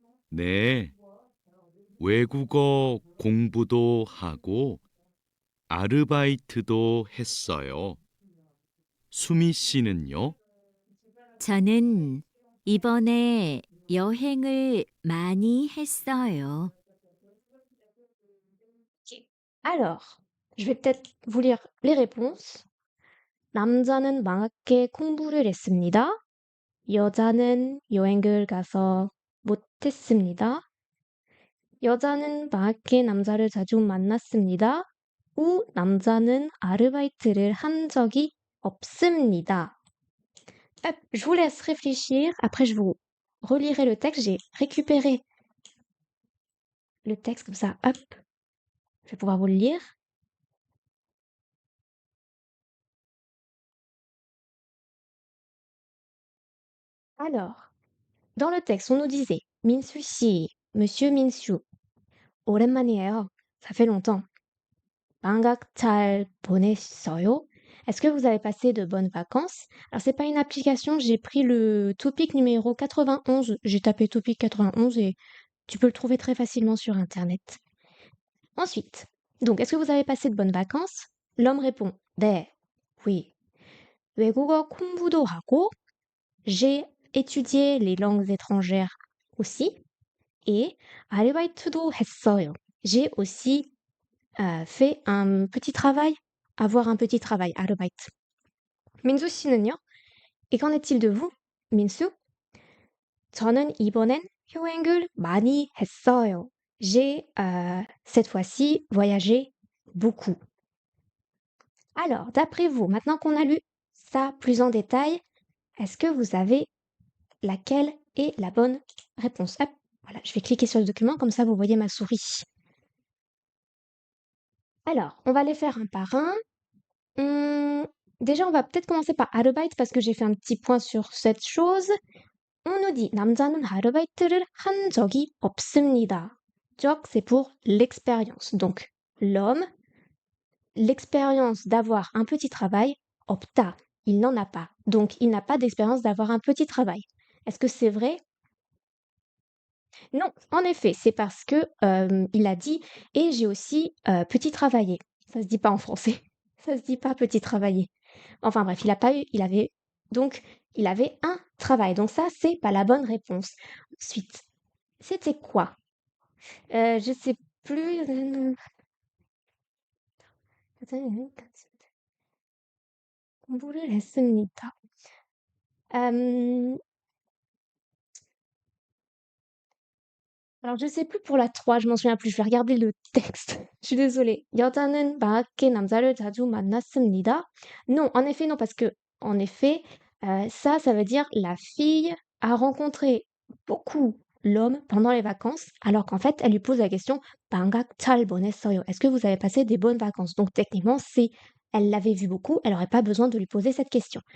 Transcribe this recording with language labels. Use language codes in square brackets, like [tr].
[ko] 네, 외국어 공부도 하고 아르바이트도 했어요. 수미 씨는요? 저는 이번에 여행을 많이 했어요. [fr] Alors, je vais peut-être vous lire les réponses. [ko] 남자는 망학에 공부를 했습니다. 여자는 여행을 가서 못했습니다. 여자는 방학에 남자를 자주 만났습니다. 우 남자는 아르바이트를 한 적이 없습니다. [fr] Hop, je vous laisse réfléchir. Après, je vous relirai le texte. J'ai récupéré le texte comme ça. Hop, je vais pouvoir vous le lire. Alors, dans le texte, on nous disait 민수 씨, Monsieur Minsu, [ko] 오랜만이에요. [fr] Ça fait longtemps. [ko] 방학 잘 보냈어요? [fr] Est-ce que vous avez passé de bonnes vacances? Alors, c'est pas une application, j'ai pris le topic numéro 91. J'ai tapé topic 91 et tu peux le trouver très facilement sur Internet. Ensuite, donc, est-ce que vous avez passé de bonnes vacances? L'homme répond, 네, oui. [ko] 외국어 공부도 하고, [fr] j'ai étudié les langues étrangères aussi. Et [ko] 아르바이트도 했어요. [fr] J'ai aussi fait un petit travail, avoir un petit travail, 아르바이트. [ko] 민수 씨는요? [fr] Et qu'en est-il de vous, 민수? [ko] 저는 이번엔 여행을 많이 했어요. [fr] J'ai cette fois-ci voyagé beaucoup. Alors, d'après vous, maintenant qu'on a lu ça plus en détail, est-ce que vous savez laquelle est la bonne réponse? Hop, voilà, je vais cliquer sur le document, comme ça vous voyez ma souris. Alors, on va les faire un par un. Déjà, on va peut-être commencer par 아르바이트 parce que j'ai fait un petit point sur cette chose. On nous dit [ko] 남자는 아르바이트를 한 적이 없습니다. [fr] 적, c'est pour l'expérience. Donc, l'homme, l'expérience d'avoir un petit travail, 없다. Il n'en a pas. Donc, il n'a pas d'expérience d'avoir un petit travail. Est-ce que c'est vrai? Non, en effet, c'est parce que il a dit et j'ai aussi petit travaillé. Ça se dit pas en français. Ça se dit pas petit travaillé. Enfin bref, il a pas eu, il avait donc il avait un travail. Donc ça, c'est pas la bonne réponse. Ensuite, c'était quoi? Je sais plus. [ko] 공부를 했습니다. [fr] Alors je sais plus pour la 3, je m'en souviens plus. Je vais regarder le texte. Je suis désolée. [ko] 여자는 방학에 남자를 자주 만났습니다. [fr] Non, en effet, non, parce que en effet, ça veut dire la fille a rencontré beaucoup l'homme pendant les vacances, alors qu'en fait, elle lui pose la question [ko] 방학 잘 보냈어요. [fr] Est-ce que vous avez passé des bonnes vacances? Donc techniquement, si elle l'avait vu beaucoup, elle n'aurait pas besoin de lui poser cette question.